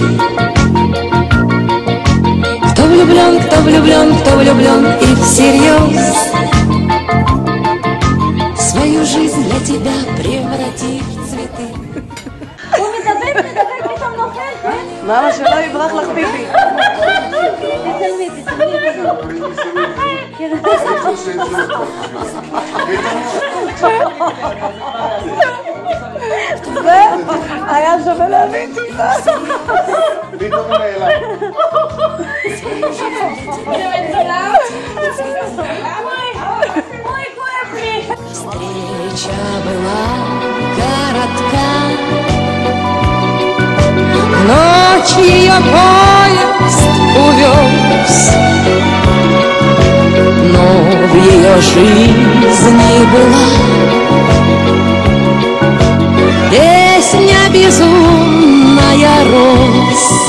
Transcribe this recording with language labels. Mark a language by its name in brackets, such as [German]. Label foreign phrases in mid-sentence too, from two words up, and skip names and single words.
[Russian] Кто влюблен, кто влюблен, кто влюблен и всерьез свою жизнь для тебя превратив в цветы. Мама, [Hebrew] שלא יברח לך פיפי. תצלמי, זה היה שווה להבין תודה. [Russian] Встреча была коротка, ночь ее поезд увез, но в ее жизни была песня безумная роз.